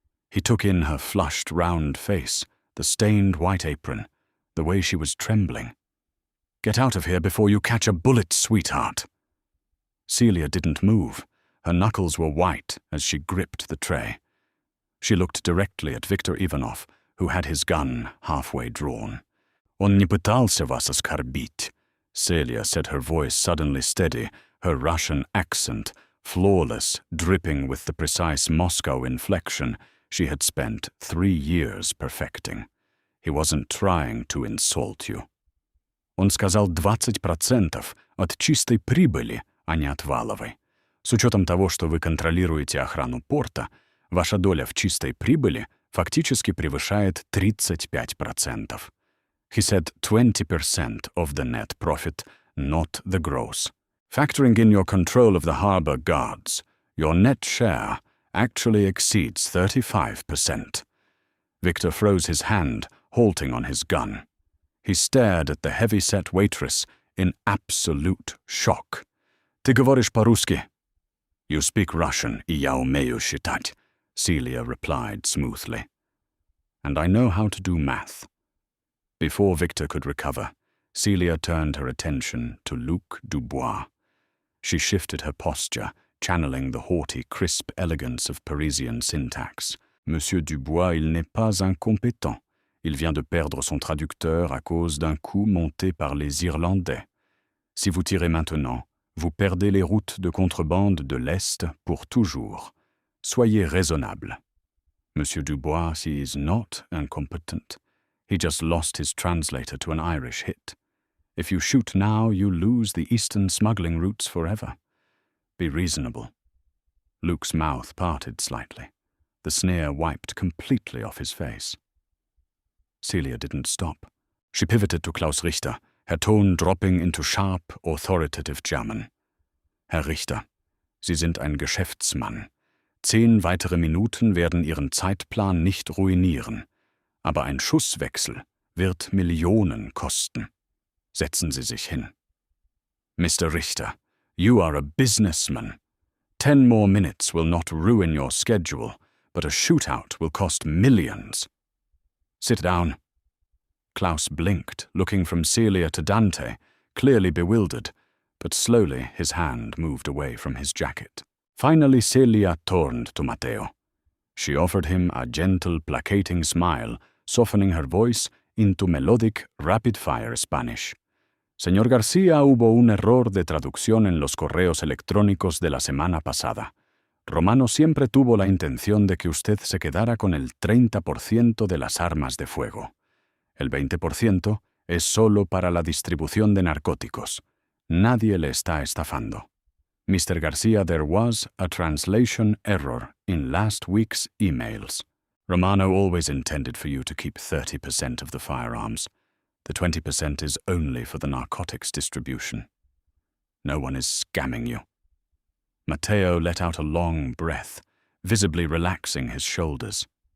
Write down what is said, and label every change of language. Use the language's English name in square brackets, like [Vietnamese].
[English] He took in her flushed, round face, the stained white apron, the way she was trembling. Get out of here before you catch a bullet, sweetheart. Celia didn't move. Her knuckles were white as she gripped the tray. She looked directly at Viktor Ivanov, who had his gun halfway drawn. [Russian] Он не пытался вас оскорбить. [English] Celia said, her voice suddenly steady, her Russian accent flawless, dripping with the precise Moscow inflection she had spent 3 years perfecting. He wasn't trying to insult you. [Russian] Он сказал 20% от чистой прибыли, а не от валовой. С учетом того, что вы контролируете охрану порта, ваша доля в чистой прибыли фактически превышает 35%. [English] He said 20% of the net profit, not the gross. Factoring in your control of the harbor guards, your net share actually exceeds 35%. Victor froze his hand, halting on his gun. He stared at the heavy-set waitress in absolute shock. [Russian] Ты говоришь по-русски? [English] You speak Russian, [Russian] и я умею считать, [English] Celia replied smoothly. And I know how to do math. Before Victor could recover, Celia turned her attention to Luc Dubois. She shifted her posture, channeling the haughty, crisp elegance of Parisian syntax. [French] Monsieur Dubois, il n'est pas incompétent. Il vient de perdre son traducteur à cause d'un coup monté par les Irlandais. Si vous tirez maintenant, vous perdez les routes de contrebande de l'Est pour toujours. Soyez raisonnable. [English] Monsieur Dubois, he is not incompetent. He just lost his translator to an Irish hit. If you shoot now, you lose the eastern smuggling routes forever. Be reasonable. Luke's mouth parted slightly. the sneer wiped completely off his face. Celia didn't stop. She pivoted to Klaus Richter, her tone dropping into sharp, authoritative German. [German] Herr Richter, Sie sind ein Geschäftsmann. 10 weitere Minuten werden Ihren Zeitplan nicht ruinieren. Aber ein Schusswechsel wird Millionen kosten. Setzen Sie sich hin. Mr. [English] Richter, you are a businessman. 10 more minutes will not ruin your schedule, but a shootout will cost millions. Sit down. Klaus blinked, looking from Celia to Dante, clearly bewildered, but slowly his hand moved away from his jacket. Finally Celia turned to Matteo. She offered him a gentle, placating smile, softening her voice into melodic, rapid-fire Spanish. [Spanish] Señor García, hubo un error de traducción en los correos electrónicos de la semana pasada. Romano siempre tuvo la intención de que usted se quedara con el 30% de las armas de fuego. El 20% es solo para la distribución de narcóticos. Nadie le está estafando. Mr. [English] Garcia, there was a translation error in last week's emails. Romano always intended for you to keep 30% of the firearms. The 20% is only for the narcotics distribution. No one is scamming you. Matteo let out a long breath, visibly relaxing his shoulders.